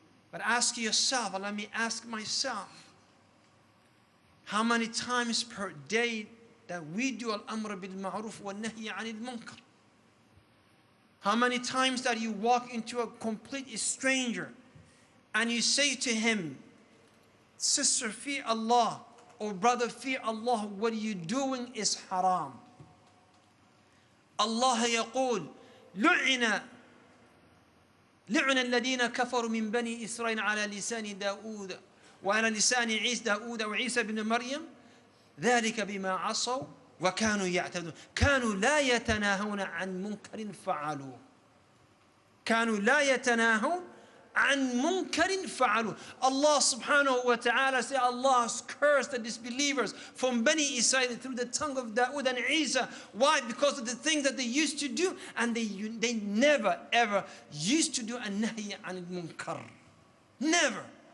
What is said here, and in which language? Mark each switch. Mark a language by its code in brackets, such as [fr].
[en] But ask yourself, and let me ask myself, how many times per day that we do al-amr bil-ma'ruf wa-nahy anil-munkar? How many times that you walk into a complete stranger and you say to him, sister, fear Allah, or brother, fear Allah, what you doing is haram. [ar] Allah يقول لعن الذين كفروا من بني إسرائيل على لسان داود وعلى لسان عيسى داود وعيسى بن مريم ذلك بما عصوا وكانوا يعتدون كانوا لا يتناهون عن منكر فعلوه كانوا لا يتناهون عن منكر فعلوه. [en] Allah subhanahu wa ta'ala said Allah has cursed the disbelievers from Bani Israel through the tongue of Dawood and Isa. Why? Because of the things that they used to do, and they never ever used to do a nahy anil munkar. Never.